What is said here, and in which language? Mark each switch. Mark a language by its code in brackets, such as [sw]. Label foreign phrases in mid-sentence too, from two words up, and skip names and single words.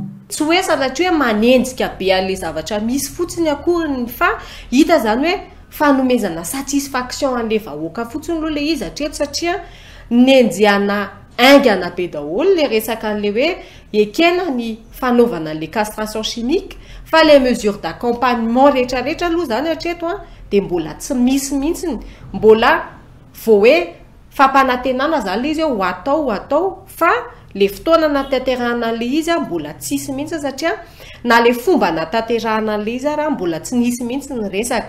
[mg] Tsy hoe sanatria hoe manenjika be an'ilay zavatra misy fotsiny akoriny fa hita zany hoe fanomezana satisfaction an'ilay vahoaka fotsiny aloha le izy hatreto satria nenjana aingana be daholo le resaka an'ilay hoe ekena ny fanaovana an'ilay [fr] castration chimique [mg] fa [fr] les mesures d'accompagnement [mg] rehetrarehetra aloha zany hatreto dia mbola tsy misy mihitsiny mbola vao hoe fampanantenana zany le izy hoe ho atao fa le fotoana natanterahana le izy mbola tsisy mihitsy satria na le fomba natanterahana le izy raha mbola tsy nisy mihitsy ny resaka.